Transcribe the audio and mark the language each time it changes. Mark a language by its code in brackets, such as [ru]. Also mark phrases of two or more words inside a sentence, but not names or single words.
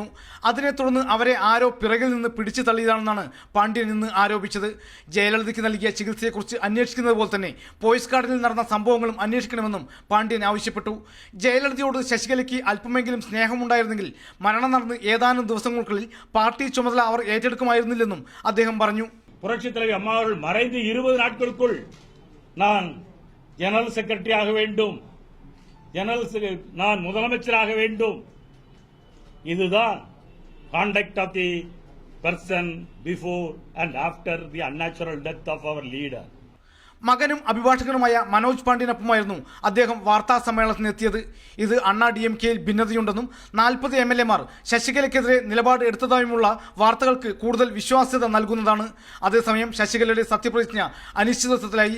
[ml] അതിനെ തുടർന്ന് അവരെ ആരോ പിറകിൽ നിന്ന് പിടിച്ചു തള്ളിയതാണെന്നാണ് പാണ്ഡ്യൻ ഇന്ന് ആരോപിച്ചത്. ജയലളിതയ്ക്ക് നൽകിയ ചികിത്സയെക്കുറിച്ച് അന്വേഷിക്കുന്നത് പോലെ തന്നെ പോയസ് ഗാർഡനിൽ നടന്ന സംഭവങ്ങളും അന്വേഷിക്കണമെന്നും പാണ്ഡ്യൻ ആവശ്യപ്പെട്ടു. ജയലളിതയോട് ശശികലയ്ക്ക് അല്പമെങ്കിലും സ്നേഹമുണ്ടായിരുന്നെങ്കിൽ മരണം നടന്ന് ഏതാനും ദിവസങ്ങൾക്കുള്ളിൽ പാർട്ടി ചുമതല അവർ ഏറ്റെടുക്കുമായിരുന്നില്ലെന്നും അദ്ദേഹം പറഞ്ഞു. [ta] புரட்சித் தலைவி அம்மா அவர்கள் மறைந்து 20 நாட்களுக்குள் நான் [en] general secretaryஆக [ta] வேண்டும், நான் முதலமைச்சராக வேண்டும். [en] இதுதான் conduct of the person before and after the unnatural death of our leader. [ml] മകനും അഭിഭാഷകനുമായ മനോജ് പാണ്ഡ്യനൊപ്പമായിരുന്നു അദ്ദേഹം വാർത്താ സമ്മേളനത്തിനെത്തിയത്. ഇത് അണ്ണാ DMKയിൽ ഭിന്നതയുണ്ടെന്നും 40 MLA-മാർ ശശികലയ്ക്കെതിരെ നിലപാട് എടുത്തതായുമുള്ള വാർത്തകൾക്ക് കൂടുതൽ വിശ്വാസ്യത നൽകുന്നതാണ്. അതേസമയം ശശികലയുടെ സത്യപ്രതിജ്ഞ അനിശ്ചിതത്വത്തിലായി.